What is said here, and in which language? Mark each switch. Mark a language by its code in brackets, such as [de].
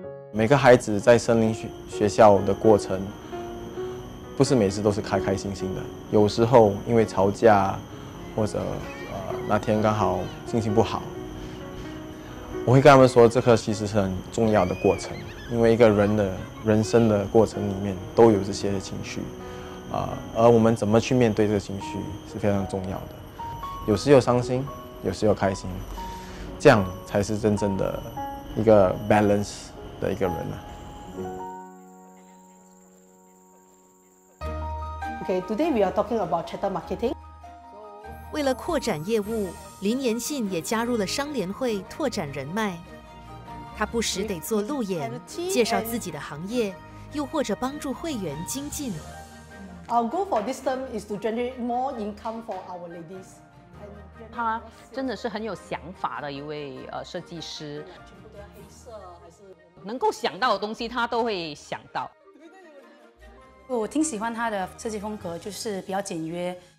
[zh] 每个孩子在森林学校的过程，不是每次都是开开心心的，有时候因为吵架，或者那天刚好心情不好，我会跟他们说，这个其实是很重要的过程，因为一个人的人生的过程里面都有这些情绪，而我们怎么去面对这个情绪是非常重要的。有时又伤心，有时又开心，这样才是真正的一个 balance 的一个人啊。 [en] Okay, today we are talking about chattel marketing. [zh] 为了扩展业务，林延信也加入了商联会拓展人脉。他不时得做路演，介绍自己的行业，又或者帮助会员精进。 [en] Our goal for this term is to generate more income for our ladies. [zh] 他真的是很有想法的一位设计师，能够想到的东西他都会想到。我挺喜欢他的设计风格，就是比较简约。